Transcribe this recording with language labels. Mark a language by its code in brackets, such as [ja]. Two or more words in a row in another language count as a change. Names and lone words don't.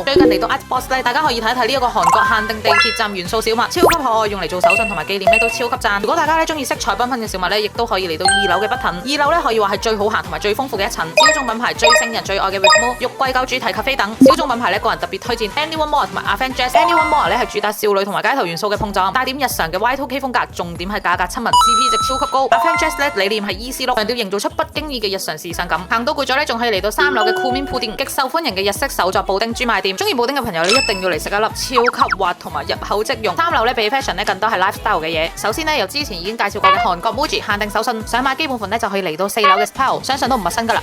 [yue] 最近嚟到 Art Boss 咧，大家可以睇一睇呢一個韓國限定地鐵站元素小物，超級可愛，用嚟做手信同埋紀念咧都超級讚。如果大家咧中意色彩繽紛嘅小物咧，亦都可以嚟到二樓嘅 Button。二樓咧可以話係最好行同埋最豐富嘅一層，小眾品牌最星人最愛嘅 Rimmel、玉桂狗主題咖啡等。小眾品牌咧個人特別推薦 Anyone More 同埋 Avengers。Anyone More 咧係主打少女同埋街頭元素嘅碰撞，帶點日常嘅 Y2K 風格，重點係價格親民 ，CP 值超級高。Avengers 咧理念係 [en] easy look， [yue] 強調營造出不經意嘅日常時尚感。行到攰咗咧，仲可以嚟到3樓嘅酷面鋪店，極受歡迎嘅日式手作布丁專賣店。中意布丁嘅朋友咧，一定要嚟食一粒超級滑同埋入口即溶。3樓咧比 fashion 咧更多係 lifestyle 嘅嘢。首先咧由之前已經介紹過嘅韓國 Muji 限定手信，想買基本款咧就可以嚟到4樓嘅 Style， 相信都唔陌生噶啦。